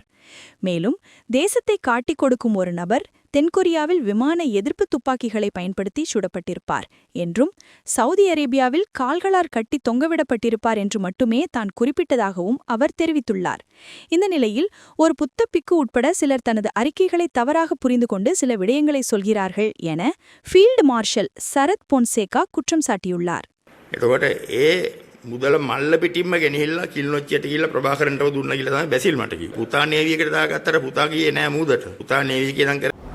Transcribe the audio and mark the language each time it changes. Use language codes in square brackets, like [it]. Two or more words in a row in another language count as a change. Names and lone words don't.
[ta] மேலும் தேசத்தை காட்டிக் கொடுக்கும் ஒரு நபர் தென்கொரியாவில் விமான எதிர்ப்பு துப்பாக்கிகளை பயன்படுத்தி சுடப்பட்டிருப்பார் என்றும் சவுதி அரேபியாவில் கால்களார் கட்டி தொங்கவிடப்பட்டிருப்பார் என்று மட்டுமே தான் குறிப்பிட்டதாகவும் அவர் தெரிவித்துள்ளார். இந்த நிலையில் ஒரு புத்தப்பிக்கு உட்பட சிலர் தனது அறிக்கைகளை தவறாக புரிந்து கொண்டு சில விடயங்களை சொல்கிறார்கள் என ஃபீல்டு மார்ஷல் சரத் பொன்சேகா குற்றம் சாட்டியுள்ளார். [si] මුදල මල්ල පිටින්ම ගෙනහිල්ලා කිල්නොච්චියට ගිහිල්ලා ප්‍රභාකරන්ටව දුන්නා කියලා තමයි බැසිල් මට කිව්වා. පුතා නේවියකට දාගත්තට පුතා ගියේ නෑ මූදට. පුතා නේවිය කියනන්